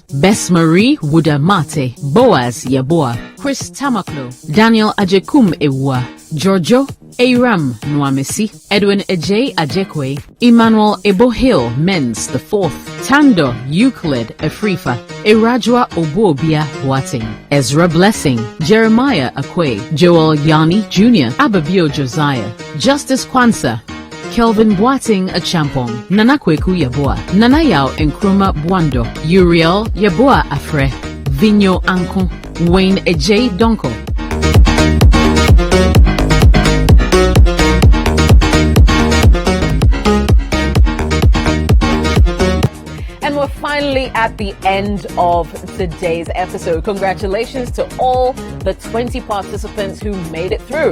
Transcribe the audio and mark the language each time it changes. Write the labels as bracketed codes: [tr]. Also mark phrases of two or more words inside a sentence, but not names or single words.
[en] Bess Marie Wudamate, Boaz Yaboa, Chris Tamaklo, Daniel Ajekum Ewa, Giorgio Aram Nwamesi, Edwin Ejay Ajekwe, Emmanuel Ebohil Menz the 4th, Tando Euclid Afrifa, Irajwa Obuobia Boating, Ezra Blessing, Jeremiah Akwe, Joel Yani Jr., Ababio Josiah, Justice Kwanzaa, Kelvin Boating Achampong, Nanakweku Yaboa, Nanayao Nkrumah Bwando, Uriel Yaboa Afre, Vinyo Anko, Wayne Ejay Donko. And we're finally at the end of today's episode. Congratulations to all the 20 participants who made it through.